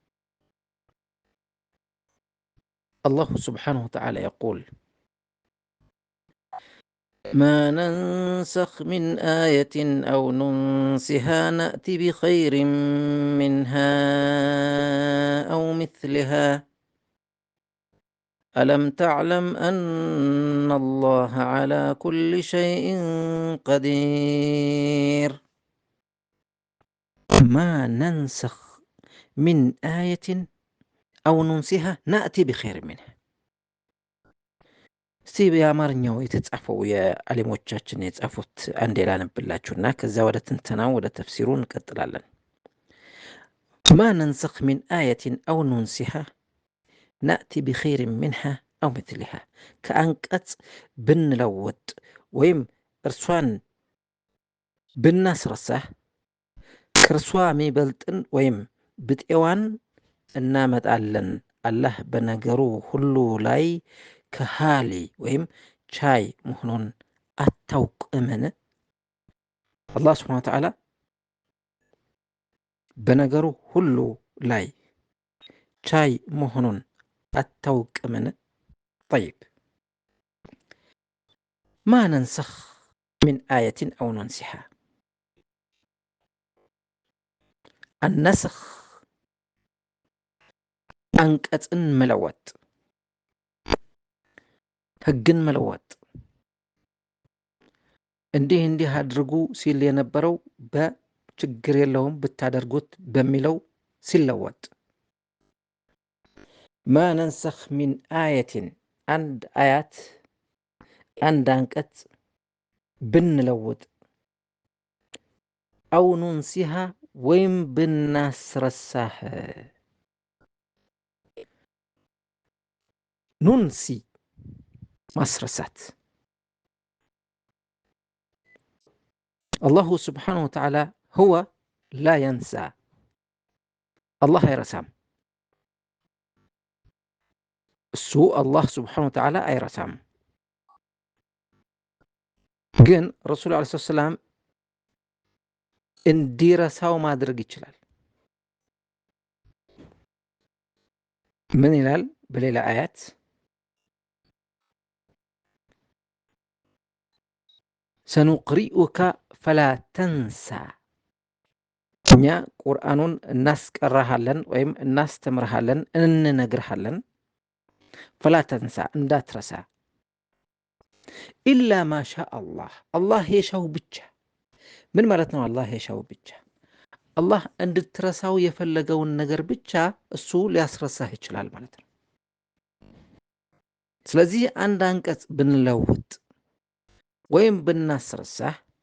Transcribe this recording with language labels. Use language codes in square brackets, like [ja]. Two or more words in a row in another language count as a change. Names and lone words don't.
[ar] الله سبحانه وتعالى يقول ما ننسخ من آية أو ننسها نأتي بخير منها أو مثلها ألم تعلم أن الله على كل شيء قدير. ما ننسخ من آية أو ننسها نأتي بخير منها [am] እስቲ በአማርኛው የተጻፈው የዓሊሞቻችን የጻፉት አንዴ ላነብላችሁና ከዛ ወደ ትንተናው ወደ ተፍሲሩ እንቀጥላለን። [ar] ما ننسخ من آية أو ننسها نأتي بخير منها أو مثلها [am] ከአንቀጽ ብንለውጥ ወይም እርሷን ብናስረሳህ ከእርሷ የሚበልጥን ወይም ብጤዋን እናመጣለን። አላህ በነገሩ ሁሉ ላይ ከሃሊ ወይም ቻይ መሆኑን አታውቅምን? አላህ [ar] سبحانه وتعالى [am] በነገሩ ሁሉ ላይ ቻይ መሆኑን አታውቅምን? [ar] طيب ما ننسخ من آية أو ننسها النسخ [am] አንቀጽን መለወጥ ህግን መለወጥ እንዲህ አድርጉ ሲል የነበረው በችግር የለውም ብታደርጉት በሚለው ሲለወጥ [ar] ما ننسخ من آية [am] አንድ አያት አንድ አንቀጽ ብንለውጥ [ar] أو ننسها [am] ወይም ብናስረሳህ ኑንሲ ማስረሳት [ar] الله سبحانه وتعالى هو لا ينسى الله አይረሳም [am] እሱ [ar] الله سبحانه وتعالى [am] አይረሳም ግን ረሱል [ar] عليه السلام [am] እንዲረሳው ማድረግ ይችላል። ምን ይላል በሌላ አያት [ar] سنقرئك فلا تنسى [am] እኛ ቁርአኑን እናስቀራሃለን ወይም እናስተምርሃለን እንነግርሃለን [ar] فلا تنسى [am] እንዳትረሳ [ar] إلا ما شاء الله [am] አላህ የሻው ብቻ። ምን ማለት ነው አላህ የሻው ብቻ? አላህ እንድትረሳው የፈለገውን ነገር ብቻ እሱ ሊያስረሳህ ይችላል ማለት ነው። ስለዚህ አንድ አንቀጽ ብንለውጥ ወይም ብናስረሳህ